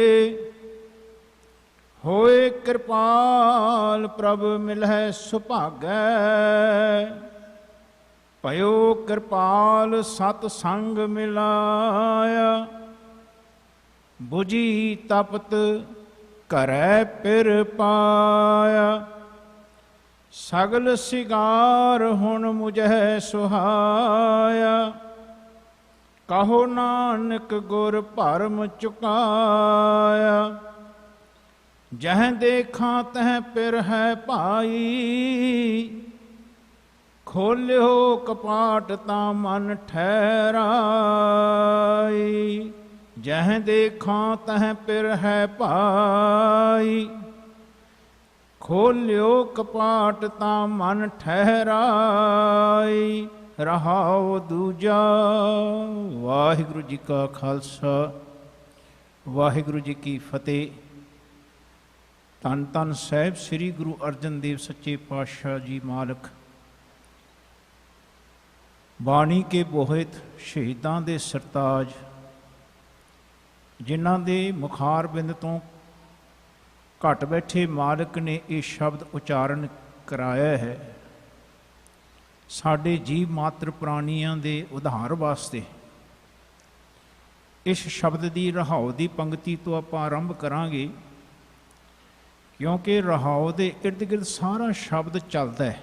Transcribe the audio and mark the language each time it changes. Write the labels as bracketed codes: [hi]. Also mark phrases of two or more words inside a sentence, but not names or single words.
[pa] ਹੋਏ ਕ੍ਰਿਪਾਲ ਪ੍ਰਭ ਮਿਲੈ ਸੁਭਾਗੈ। ਭਯੋ ਕ੍ਰਿਪਾਲ ਸਤ ਸੰਗ ਮਿਲਾਇਆ। ਬੁਝੀ ਤਪਤ ਕਰੈ ਪਿਰ ਪਾਇਆ। ਸਗਲ ਸਿਗਾਰ ਹੁਣ ਮੁਝੈ ਸੁਹਾਇਆ। ਕਹੋ ਨਾਨਕ ਗੁਰ ਭਰਮ ਚੁਕਾਇਆ। ਜਹ ਦੇਖਾ ਤਹ ਪਿਰ ਹੈ ਭਾਈ। ਖੋਲ੍ਯੋ ਕਪਾਟ ਤਾ ਮਨ ਠਹਰਾਈ। ਜਹ ਦੇਖਾ ਤਹ ਪਿਰ ਹੈ ਭਾਈ। ਖੋਲਿਓ ਕਪਾਟ ਤਾ ਮਨ ਠਹਰਾਈ, ਰਹਾਓ ਦੂਜਾ। ਵਾਹਿਗੁਰੂ ਜੀ ਕਾ ਖਾਲਸਾ, ਵਾਹਿਗੁਰੂ ਜੀ ਕੀ ਫਤੇਹ। ਧਨ ਧਨ ਸਾਹਿਬ ਸ੍ਰੀ ਗੁਰੂ ਅਰਜਨ ਦੇਵ ਸੱਚੇ ਪਾਤਸ਼ਾਹ ਜੀ ਮਾਲਿਕ ਬਾਣੀ ਕੇ ਬੋਹਿਤ ਸ਼ਹੀਦਾਂ ਦੇ ਸਰਤਾਜ, ਜਿਨ੍ਹਾਂ ਦੇ ਮੁਖਾਰ ਬਿੰਦ ਤੋ ਘਟ ਬੈਠੇ ਮਾਲਿਕ ਨੇ ਯੇ ਸ਼ਬਦ ਉਚਾਰਣ ਕਰਾਇਆ ਹੈ, ਸਾਡੇ ਜੀਵ ਮਾਤ੍ਰ ਪ੍ਰਾਣੀਆਂ ਦੇ ਉਧਾਰ ਵਾਸਤੇ। [hi] इस शब्द की रहाओ की पंक्ति तो आप आरंभ करांगे, क्योंकि रहाओ के इर्द गिर्द सारा शब्द चलता है।